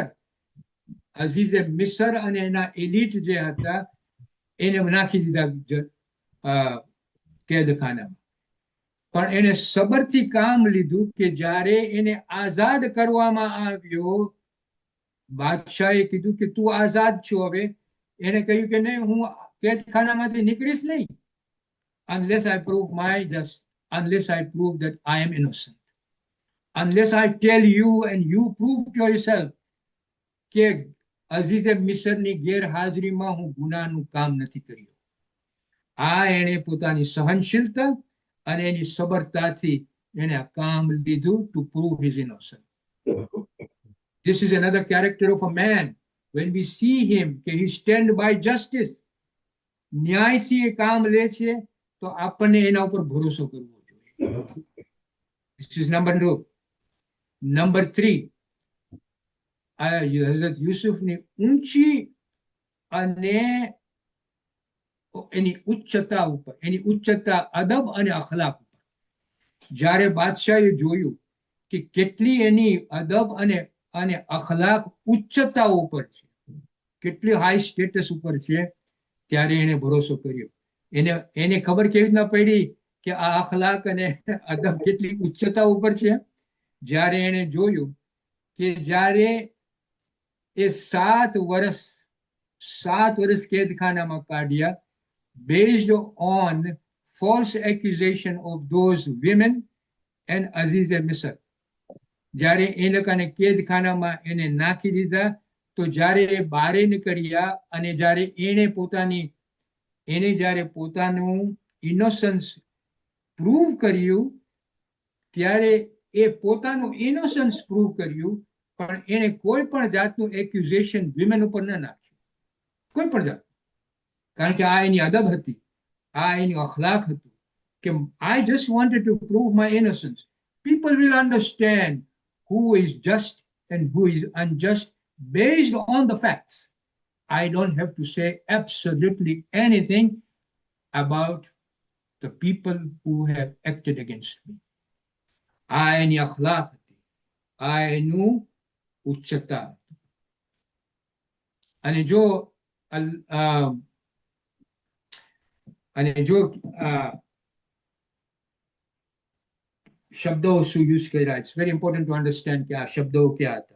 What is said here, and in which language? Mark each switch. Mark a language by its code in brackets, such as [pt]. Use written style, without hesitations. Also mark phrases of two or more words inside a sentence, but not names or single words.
[gu] અઝીઝે મિસર અને એના એલિટ જે હતા એને નાખી દીધા કેદખાનામાં. પણ એને સબરથી કામ લીધું કે જ્યારે એને આઝાદ કરવામાં આવ્યો, બાદશાહે કીધું કે તું આઝાદ છો. હવે એને કહ્યું કે નહીં, હું કેદખાનામાંથી નીકળીશ નહીં [en] unless I prove that I am innocent, unless I tell you and you prove to yourself [gu] કે અઝીઝે મિસરની ગેરહાજરીમાં હું ગુનાનું કામ નથી કર્યું. આ એણે પોતાની સહનશીલતા અને એની સબરતાથી એને આ કામ લીધું [en] to prove his innocent. This is another character of a man. When we see him, he stand by justice. [gu] ન્યાયથી એ કામ લે છે તો આપણને એના ઉપર ભરોસો કરવો જોઈએ. [en] This is number 2. Number 3, [gu] હઝરત યુસુફની ઊંચી અને એની ઉચ્ચતા ઉપર, એની ઉચ્ચતા અદબ અને અખલાક ઉપર. જ્યારે બાદશાહે જોયું કે કેટલી એની અદબ અને અખલાક ઉચ્ચતા ઉપર છે, કેટલી [en] high status [gu] ઉપર છે, ત્યારે એને ભરોસો કર્યો. એને ખબર કેવી રીતના પડી કે આ અખલાક અને અદબ કેટલી ઉચ્ચતા ઉપર છે? જ્યારે એને જોયું કે જ્યારે એ 7 વર્ષ કેદખાનામાં કાઢ્યા, [en] based on false accusation of those women and Aziz Misr. [gu] જ્યારે એ લોકોને કેદખાનામાં એને નાખી દીધા, તો જ્યારે એ બારે નીકળ્યા અને જ્યારે જ્યારે પોતાનું [en] innocence prove [gu] કર્યું, ત્યારે એ પોતાનું [en] innocence prove [gu] કર્યું, પણ એને કોઈ પણ જાતનું [en] accusation women [gu] ઉપર ન નાખ્યું, કોઈ પણ જાત. કારણ કે આ એની અદબ હતી, આ એની અખલાક હતું કે [en] I just wanted to prove my innocence. people will understand who is just and who is unjust based on the facts. I don't have to say absolutely anything about the people who have acted against me. [gu] આ એની અખલાક હતી, આ એનું ઉચ્ચતા હતી. અને જો શબ્દો શું યુઝ કર્યા, [en] it's very important to understand [gu] કે આ શબ્દો ક્યાં હતા.